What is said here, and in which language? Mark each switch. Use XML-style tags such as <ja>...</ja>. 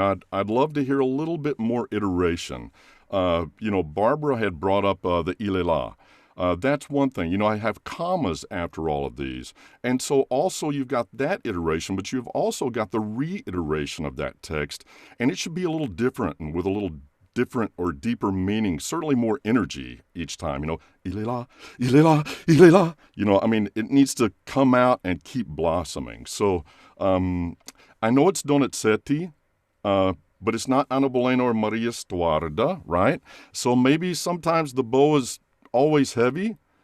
<en>And I'd love to hear a little bit more iteration. Barbara had brought up the</en> <fr>il est là.</fr> <en>That's one thing. I have commas after all of these. And so also you've got that iteration, but you've also got the reiteration of that text. And it should be a little different and with a little different or deeper meaning, certainly more energy each time.</en> <fr>Il est là, il est là, il est là.</fr> <en>It needs to come out and keep blossoming. So, I know it's Donizetti, but it's not Anna Bolena or Maria Stuarda, right? So maybe sometimes the bow is always heavy.</en>